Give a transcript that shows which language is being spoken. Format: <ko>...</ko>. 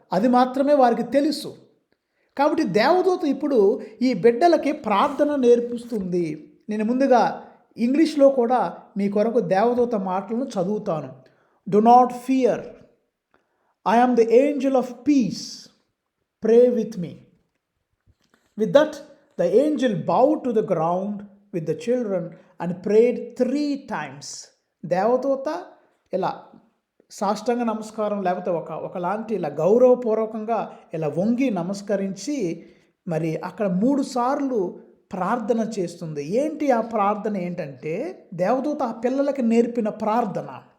<te>అది మాత్రమే వారికి తెలుసు. కాబట్టి దేవదూత ఇప్పుడు ఈ బిడ్డలకి ప్రార్థన నేర్పిస్తుంది. నేను ముందుగా ఇంగ్లీష్లో కూడా మీ కొరకు దేవదూత మాటలను చదువుతాను.</te> <en>Do not fear, I am the angel of peace, pray with me. With that, the angel bowed to the ground with the children and prayed 3 times.</en> <te>దేవదూత ఇలా సాష్టాంగ నమస్కారం, లేకపోతే ఒకలాంటి ఇలా గౌరవపూర్వకంగా ఇలా వంగి నమస్కరించి అక్కడ 3 సార్లు ప్రార్థన చేస్తుంది. ఏంటి ఆ ప్రార్థన ఏంటంటే, దేవదూత ఆ పిల్లలకి నేర్పిన ప్రార్థన.</te>